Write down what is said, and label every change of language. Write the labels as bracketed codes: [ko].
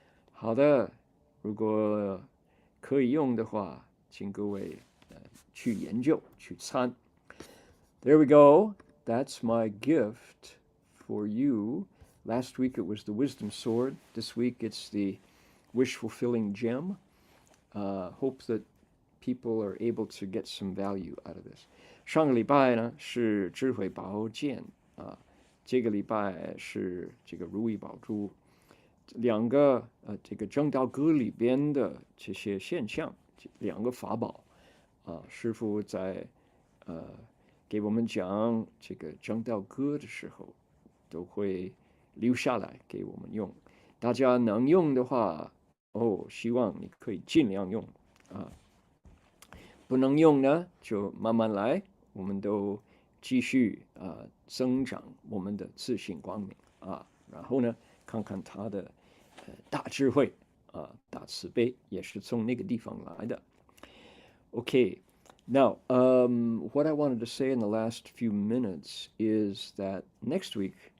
[zh] 好的，如果可以用的话，请各位去研究去参。 [en] There we go. That's my gift for you. Last week it was the wisdom sword. This week it's the wish-fulfilling gem. Hope that people are able to get some value out of this. [zh] 上个礼拜呢是智慧宝剑这个礼拜是这个如意宝珠。两个这个正道歌里边的这些现象，两个法宝师父在给我们讲这个正道歌的时候，都会留下来给我们用。大家能用的话，希望你可以尽量用不能用呢，就慢慢来。我们都继续增长我们的自信光明然后呢，看看他的大智慧大慈悲，也是从那个地方来的。 [en] Okay, now what I wanted to say in the last few minutes is that next week,